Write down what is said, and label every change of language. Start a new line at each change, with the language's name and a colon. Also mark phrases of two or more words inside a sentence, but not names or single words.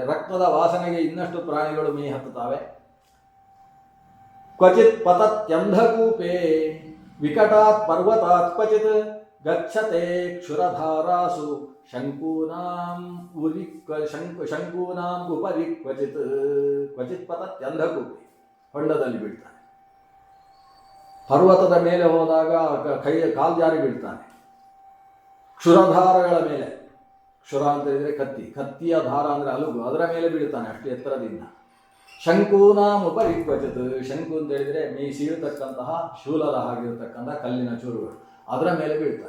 Kannada: ರಕ್ತದ ವಾಸನೆಗೆ ಇನ್ನಷ್ಟು ಪ್ರಾಣಿಗಳು ಮೇ ಹತ್ತುತ್ತವೆ.
Sanskrit: ಕ್ವಚಿತ್ ಪತತ್ಯಂಧಕೂಪೇ ವಿಕಟಾತ್ ಪರ್ವತಾತ್ ಕ್ವಚಿತ್ ಗಚ್ಚತೆ ಕ್ಷುರಧಾರಾಸು ಶಂಕೂನಾಂ ಉಪರಿ ಕ್ವಚಿತ್ ಕ್ವಚಿತ್ ಪತತ್ಯಂಧಕೂಪಿ,
Kannada: ಹೊಂಡದಲ್ಲಿ ಬೀಳ್ತಾನೆ. ಪರ್ವತದ ಮೇಲೆ ಹೋದಾಗ ಕಾಲು ಜಾರಿ ಬೀಳ್ತಾನೆ. ಕ್ಷುರಧಾರಗಳ ಮೇಲೆ, ಕ್ಷುರ ಅಂತ ಹೇಳಿದರೆ ಕತ್ತಿಯ ದಾರ ಅಂದರೆ ಅಲುಗು, ಅದರ ಮೇಲೆ ಬೀಳ್ತಾನೆ ಅಷ್ಟು ಎತ್ತರದಿಂದ.
Sanskrit: ಶಂಕೂನಾಂ ಉಪರಿ ಕ್ವಚಿತ್,
Kannada: ಶಂಕು ಅಂತ ಹೇಳಿದರೆ ಮೀ ಸೀಳತಕ್ಕಂತಹ ಶೂಲದ ಹಾಗಿರತಕ್ಕಂತಹ ಕಲ್ಲಿನ ಚೂರುಗಳು, ಅದರ ಮೇಲೆ ಬೀಳ್ತಾನೆ.